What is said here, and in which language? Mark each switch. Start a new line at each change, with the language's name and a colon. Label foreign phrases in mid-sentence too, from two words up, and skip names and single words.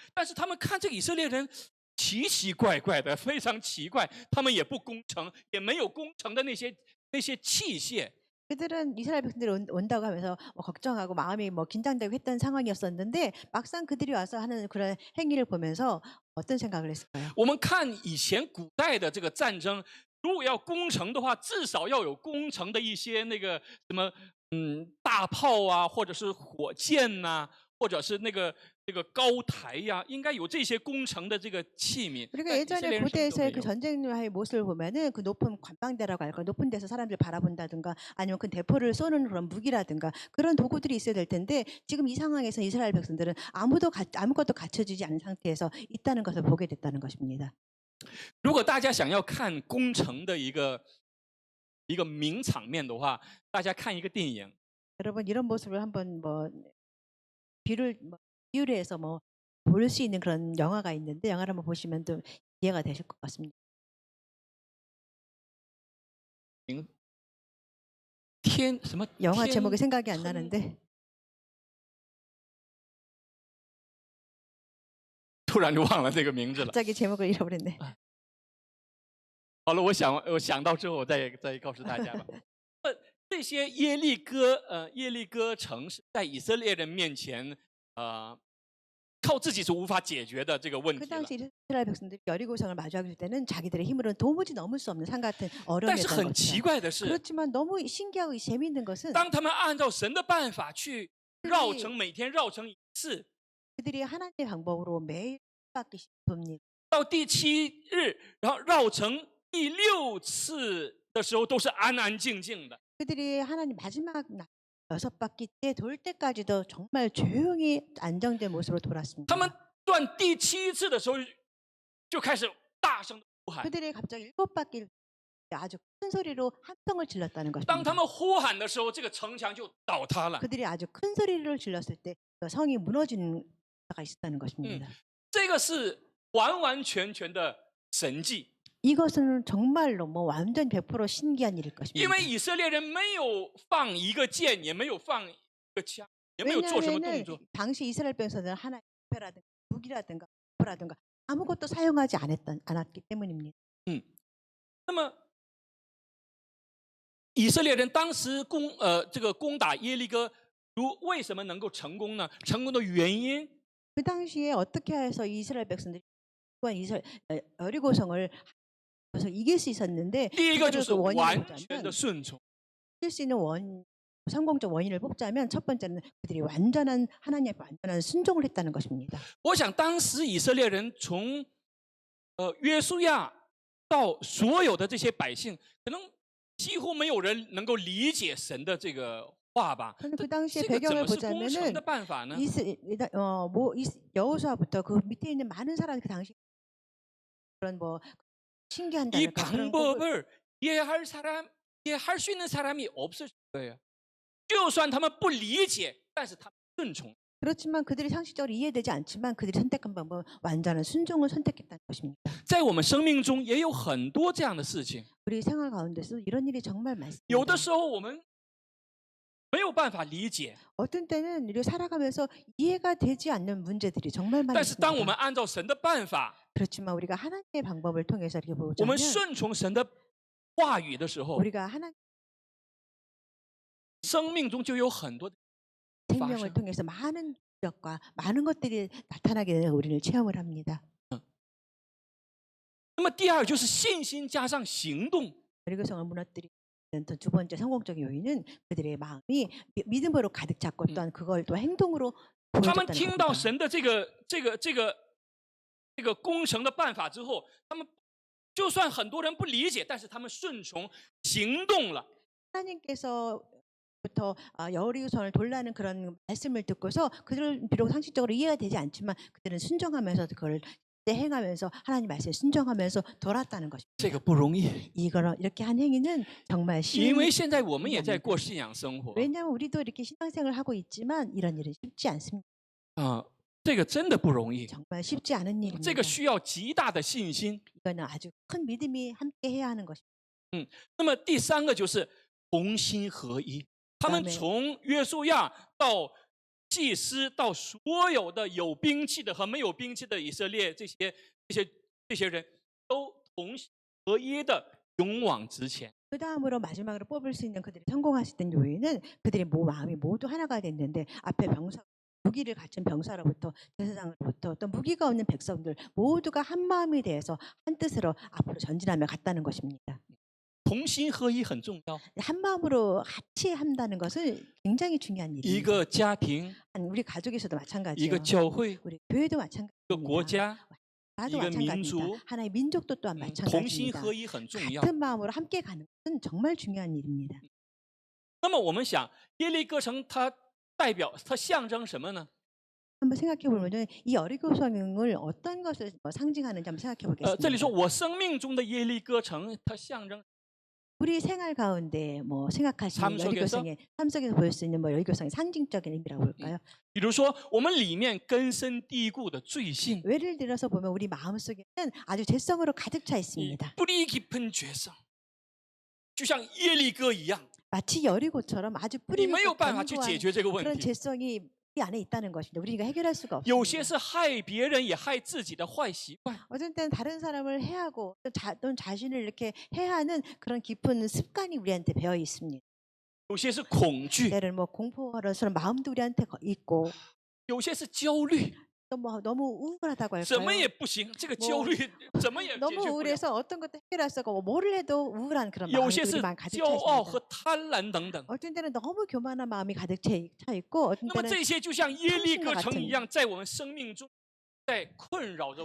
Chinese: 但是他们看这个以色列人奇奇怪怪的，非常奇怪，他们也不攻城，也没有攻城的那些器械。
Korean: 그들은 이스라엘 백성들이 온다고 하면서 걱정하고 마음이 긴장되고 했던 상황이었었는데 막상 그들이 와서 하는 그런 행위를 보면서 어떤 생각을 했을까요?
Chinese: 我们看以前古代的这个战争，如果要攻城的话，至少要有攻城的一些那个什么大炮啊，或者是火箭呐、或者是那个高台呀、应该有这些攻城的这个器皿。
Korean: 그리고
Chinese: 但以色列
Korean: 예전에
Chinese: 人什么都
Korean: 고대에서의
Chinese: 没
Korean: 그
Chinese: 有。
Korean: 전쟁의 모습을 보면은 그 높은 관방대라고 할까 높은 데서 사람들 바라본다든가 아니면 그 대포를 쏘는 그런 무기라든가 그런 도구들이 있어야 될 텐데 지금 이 상황에서 이스라엘 백성들은 아무것도 갖춰지지 않은 상태에서 있다는 것을 보게 됐다는 것입니다.
Chinese: 如果大家想要看攻城的一个名场面的话，大家看一个电影，
Korean: 여러분 이런 모습을 한번 비유해서 볼 수 있는 그런 영화가 있는데 영화를 한번 보시면 또 이해가 되실 것 같습니다.
Chinese: 什么
Korean: 영화
Chinese: 天
Korean: 제목이 생각이 안
Chinese: 空
Korean: 나는데
Chinese: 突然就忘了这个名字了。
Korean: 갑자기 제목을 잃어버렸네.
Chinese: 好了，我想到之后我再告诉大家吧。这些耶利哥城是在以色列人面前靠自己是无法解决的这个问
Korean: 그
Chinese: 题了。
Korean: 당시 이스라엘 백성들이 여리고성을 마주하게 될 때는 자기들의 힘으로는 도무지 넘을 수 없는 산 같은
Chinese: 但是
Korean: 어려움이었던
Chinese: 很奇
Korean: 것이죠.
Chinese: 怪的是，
Korean: 그렇지만 너무 신기하고 재미있는 것은
Chinese: 当他们按照神的办法去绕城，每天绕城一次，
Korean: 그들이 하나님의 방법으로 매일 받기 싶습니다.
Chinese: 到第7日，然后绕城第6次的时候，都是安安静静的。
Korean: 그들이 하나님 마지막 6바퀴 때 돌 때까지도 정말 조용히 안정된 모습으로 돌았습니다.
Chinese: 他们断第7次的时候，就开始大声的呼喊。
Korean: 그들이 갑자기 7바퀴를 아주 큰 소리로 함성을 질렀다는
Chinese: 当他
Korean: 것입니다.
Chinese: 们呼喊的时候，这个城墙就倒塌了。
Korean: 그들이 아주 큰 소리를 질렀을 때 그 성이 무너지는 가 있었다는 것입니다.
Chinese: 这个是完完全全的神迹，
Korean: 이것은 정말로 완전 100% 신기한 일일
Chinese: 因
Korean: 것입니다.
Chinese: 为以色列人没有放一个箭，也没有放一个枪，也没有做什么动
Korean: 왜냐하면
Chinese: 作。
Korean: 당시 이스라엘 백성들은 하나님의 표라든가 무기라든가 포라든가 아무것도 사용하지 않았기 때문입니다.
Chinese: 那么以色列人当时攻打耶利哥，为什么能够成功呢？成功的原因
Korean: 그 당시에 어떻게 해서 이스라엘 백성들이 여리고성을 이길 수 있었는데
Chinese: 第一个就
Korean: 그들을
Chinese: 是
Korean: 그 원인을
Chinese: 完全
Korean: 보자면
Chinese: 的顺从。
Korean: 이길 수 있는 성공적 원인을 뽑자면 첫 번째는 그들이 완전한 하나님의 완전한 순종을 했다는 것입니다.
Chinese: 我想当时以色列人从约书亚到所有的这些百姓，可能几乎没有人能够理解神的这个话吧？
Korean: 저는 그 당시의
Chinese: 这个怎
Korean: 배경을
Chinese: 么是攻城
Korean: 보자면은
Chinese: 的办法呢？
Korean: 여호수아부터 그 밑에 있는 많은 사람이 그 당시 그런 뭐 이 신기한다랄까 그런 방법을 이해할 사람, 이해할 수 있는 사람이 없을 거예요.
Chinese: 就算他们不理解，但是他们顺从。
Korean: 그렇지만 그들이 상식적으로 이해되지 않지만 그들이 선택한 방법은 완전한 순종을 선택했다는 것입니다.
Chinese: 在我们生命中也有很多这样的事情，
Korean: 우리 생활 가운데서 이런 일이 정말 많습니다.
Chinese: 有的时候我们没有办法理解，
Korean: 어떤 때는 우리가 살아가면서 이해가 되지 않는 문제들이 정말
Chinese: 但是当我们
Korean: 많습니다.
Chinese: 按照神的办法，
Korean: 그렇지만 우리가 하나님의 방법을 통해서 이렇게
Chinese: 我
Korean: 보자면
Chinese: 们顺从神的话语的时候，
Korean: 우리가 하나님
Chinese: 生命中就有很多的
Korean: 생명을 통해서 많은 기적과 많은 것들이 나타나게 되는 우리를 체험을 합니다.
Chinese: 那么第二就是信心加上行动。
Korean: 여리고성을 무너뜨리는 두 번째 성공적인 요인은 그들의 마음이 믿음으로 가득 찼고 또한 그걸 또 행동으로
Chinese: 他们
Korean: 보여줬다는
Chinese: 听到
Korean: 겁니다.
Chinese: 神的这个攻城的办法之后，他们就算很多人不理解，但是他们顺从行动了。
Korean: 하나님께서부터 여리고성을 돌라는 그런 말씀을 듣고서 그들은 비록 상식적으로 이해가 되지 않지만 그들은 순종하면서 그걸 행하면서 하나님 말씀에 순종하면서 돌았다는 것입니다.
Chinese: 这个不容易，
Korean: 이렇게 한 행위는 정말
Chinese: 因为
Korean: 쉬운
Chinese: 现在我们也在过信仰生活
Korean: 왜냐하면 우리도 이렇게 신앙생활을 하고 있지만 이런 일은 쉽지 않습니다.
Chinese: 啊，这个真的不容易，
Korean: 정말 쉽지 않은
Chinese: 这
Korean: 일입니다.
Chinese: 个需要极大的信心。
Korean: 이거는 아주 큰 믿음이 함께 해야 하는 것입니다.
Chinese: 那么第三个就是同心合一，他们
Korean: 그다음에
Chinese: 从约书亚到祭司到所有的有兵器的和没有兵器的以色列这些人都同心合一的勇往直前。
Korean: 그 다음으로 마지막으로 뽑을 수 있는 그들이 성공할 수 있는 요인은 그들의 마음이 모두 하나가 됐는데 앞에 병사 무기를 갖춘 병사로부터 제사장으로부터 또 무기가 없는 백성들 모두가 한 마음이 되어서 한 뜻으로 앞으로 전진하며 갔다는 것입니다.
Chinese: 同心合一很重要。
Korean: 한 마음으로 같이 한다는 것은 굉장히 중요한
Chinese: 一
Korean: 일입니다.
Chinese: 个家庭，
Korean: 우리 가족에서도
Chinese: 一
Korean: 마찬가지예요.
Chinese: 个教会，
Korean: 우리 교회도
Chinese: 一个国
Korean: 마찬가지입니다.
Chinese: 家，
Korean: 나도 이거 마찬가지입니다. 민족, 하나의 민족도 또한
Chinese: 同心
Korean: 마찬가지입니다.
Chinese: 合一很重要。
Korean: 같은 마음으로 함께 가는 것은 정말 중요한 일입니다.
Chinese: 那么我们想，耶利哥城它代表它象征什么呢？
Korean: 한번 생각해 보면 이 여리고성을 어떤 것을 상징하는지 한번 생각해
Chinese: 这里说
Korean: 보겠습니다.
Chinese: 我生命中的耶利哥城，它象征
Korean: 우리 생활 가운데 생각하시는 삶 속에서? 여리고성의 삶 속에서 보일 수 있는 여리고성의 상징적인 의미라고 볼까요?
Chinese: 比如说我们里面根深蒂固的罪性，
Korean: 예를 들어서 보면 우리 마음 속에는 아주 죄성으로 가득 차
Chinese: 以
Korean: 있습니다. 뿌리 깊은 죄성，
Chinese: 就像耶利哥一样，
Korean: 마치 여리고처럼 아주
Chinese: 你
Korean: 뿌리
Chinese: 没有
Korean: 깊고
Chinese: 办法去解
Korean: 견고한
Chinese: 决这个问
Korean: 그런
Chinese: 题。
Korean: 죄성이 이 안에 있다는 것입니다. 우리가 해결할 수가
Chinese: 有些
Korean: 없습니다.
Chinese: 是害别人也害自己的坏习惯，
Korean: 어떤 때는 다른 사람을 해하고 또는 자신을 이렇게 해하는 그런 깊은 습관이 우리한테 배어 있습니다.
Chinese: 有些是恐惧，
Korean: 때를 공포하는 마음도 우리한테 있고
Chinese: 有些是焦虑，
Korean: 또 너무 우울하다고
Chinese: 怎么
Korean: 할까요?
Chinese: 也不行，这个焦虑怎么也解
Korean: 너무
Chinese: 决不了。
Korean: 우울해서 어떤 것도 해결할 수가 없고 뭐를 해도 우울한 그런
Chinese: 有些
Korean: 마음이
Chinese: 是
Korean: 우리 마음 가득 차
Chinese: 骄傲和
Korean: 있습니다.
Chinese: 贪婪等等。
Korean: 어떤 때는 너무 교만한 마음이 가득 차 있고 어떤
Chinese: 那么
Korean: 때는
Chinese: 这些就像耶利哥
Korean: 탐심과
Chinese: 城
Korean: 같은
Chinese: 一样，在我们生命中在困扰着我。